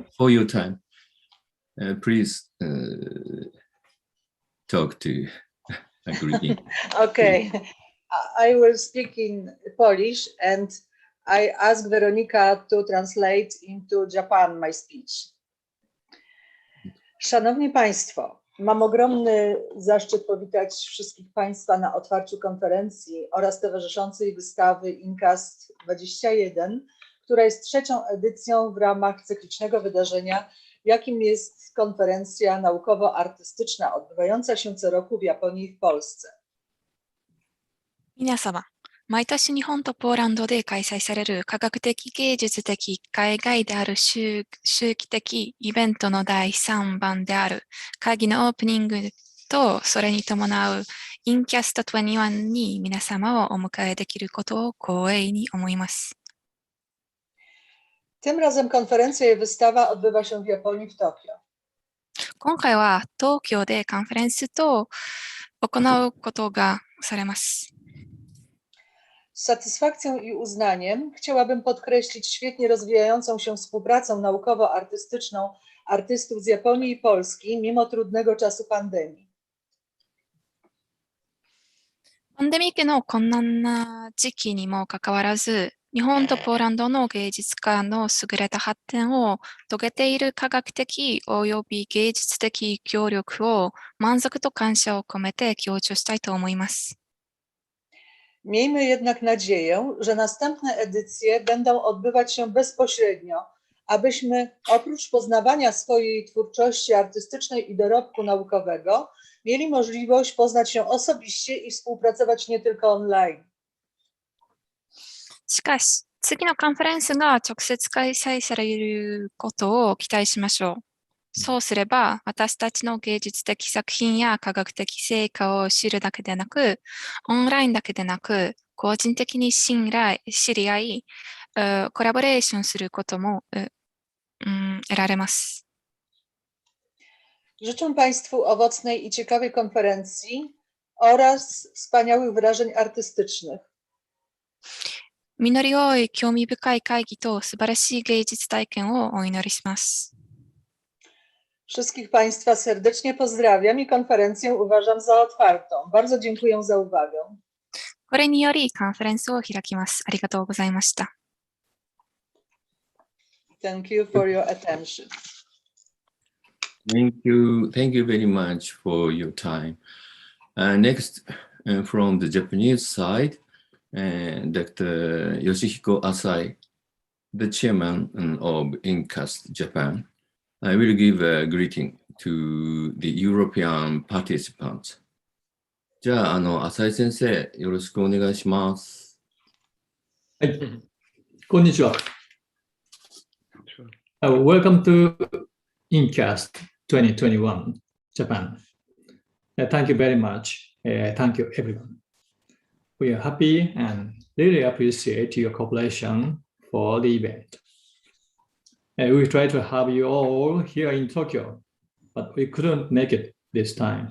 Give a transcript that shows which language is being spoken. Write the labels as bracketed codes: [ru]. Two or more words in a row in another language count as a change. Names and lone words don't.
[en] for your time. Please talk to greeting. Okay, I will speak in Polish and I ask Veronika to translate into Japan my speech. [pl] Szanowni Państwo, mam ogromny zaszczyt powitać wszystkich Państwa na otwarciu konferencji oraz towarzyszącej wystawy InCAST 21, która jest trzecią edycją w ramach cyklicznego wydarzenia, jakim jest konferencja naukowo-artystyczna odbywająca się co roku w Japonii i w Polsce. [ja] 皆様、毎年日本とポーランドで開催される科学的芸術的海外である周期的イベントの第3弾である会議のオープニングとそれに伴う InCAST 21に皆様をお迎えできることを光栄に思います。 [pl] Tym razem konferencja i wystawa odbywa się w Japonii w Tokio. [ja] 今回は東京でカンファレンスと行うことがされます。 [pl] Z satysfakcją i uznaniem chciałabym podkreślić świetnie rozwijającą się współpracę naukowo-artystyczną artystów z Japonii i Polski mimo trudnego czasu pandemii. [ja] パンデミックの困難な時期にもかかわらず、日本とポーランドの芸術家の優れた発展を遂げている科学的および芸術的協力を満足と感謝を込めて強調したいと思います。 [pl] Miejmy jednak nadzieję, że następne edycje będą odbywać się bezpośrednio, abyśmy oprócz poznawania swojej twórczości artystycznej i dorobku naukowego mieli możliwość poznać się osobiście i współpracować nie tylko online. [ja] しかし、次のカンファレンスが直接開催されることを期待しましょう。そうすれば、私たちの芸術的作品や科学的成果を知るだけでなく、オンラインだけでなく、個人的に知り合い、コラボレーションすることも得られます。 [pl] Życzę Państwu owocnej i ciekawej konferencji oraz wspaniałych wrażeń artystycznych. [ja] 実り多い興味深い会議と素晴らしい芸術体験をお祈りします。 [pl] Wszystkich Państwa serdecznie pozdrawiam i konferencję uważam za otwartą. Bardzo dziękuję za uwagę. [ja] これによりカンファレンスを開きます。ありがとうございました。 [en] Thank you for your attention. Thank you very much for your time. Next, from the Japanese side, Dr. Yoshihiko Asai, the chairman of InCAST Japan, I will give a greeting to the European participants. [ja] じゃあ、浅井先生、よろしくお願いします。はい、こんにちは。 [en] Welcome to InCAST 2021 Japan. Thank you very much. Thank you, everyone. We are happy and really appreciate your cooperation for the event. We tried to have you all here in Tokyo, but we couldn't make it this time.